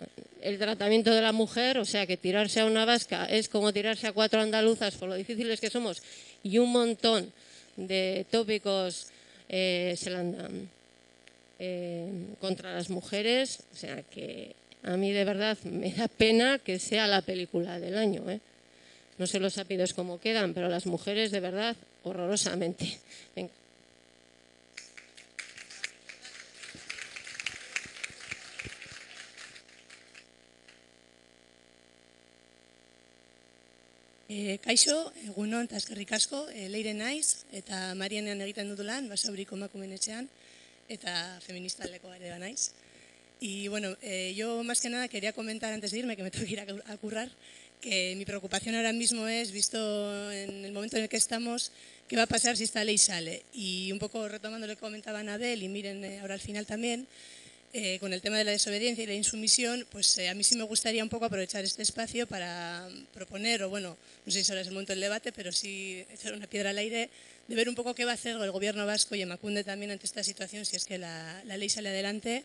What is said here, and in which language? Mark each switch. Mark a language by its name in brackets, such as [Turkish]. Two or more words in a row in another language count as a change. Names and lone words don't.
[Spanish] El tratamiento de la mujer, o sea, que tirarse a una vasca es como tirarse a 4 andaluzas por lo difíciles que somos y un montón de tópicos contra las mujeres, o sea, que a mí de verdad me da pena que sea la película del año, ¿eh? No sé los apellidos cómo quedan, pero las mujeres de verdad horrorosamente. Venga. [Basque] Kaixo, egunon eta eskerrik asko, Leire naiz eta Marianean egiten dut lan, Basauriko emakumeen etxean eta feminista aldeko ere naiz. [Spanish] Y bueno, yo más que nada quería comentar antes de irme, que me tengo que ir a currar, que mi preocupación ahora mismo es, visto en el momento en el que estamos, qué va a pasar si esta ley sale. Y un poco retomando lo que comentaba Anabel, y miren ahora al final también, con el tema de la desobediencia y la insumisión, pues a mí sí me gustaría un poco aprovechar este espacio para proponer, o bueno, no sé si ahora es el momento del debate, pero sí echar una piedra al aire, de ver un poco qué va a hacer el gobierno vasco y Emakunde también ante esta situación, si es que la ley sale adelante.